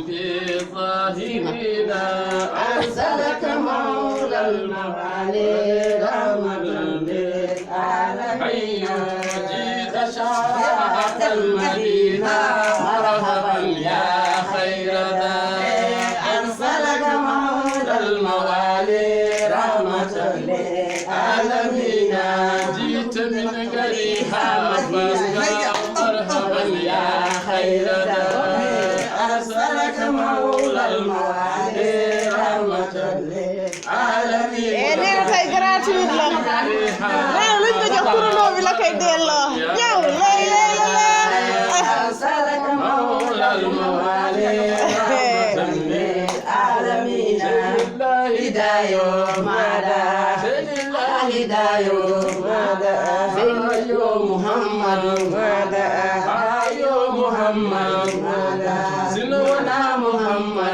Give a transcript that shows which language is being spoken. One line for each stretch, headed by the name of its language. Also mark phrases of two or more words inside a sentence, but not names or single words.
Arabic: بالظاهرين أرسلك مولى الموالي رحمة للعالمين جئت شرفت المدينة مرحبا يا خير ذا أرسلك مولى الموالي رحمة للعالمين جئت من غريها مرحبا يا خير ذا أرسلك مولى الموالي رحمة للعالمين
Wolof: nee tey gratuit la nee luñ ko jox turandoo bi la koy delloo ñëw lay
Arabic: أرسلك مولى الموالي رحمة للعالمين هداية ماذا هداية ماذا يا محمد ماذا يا محمد ماذا سنونا محمد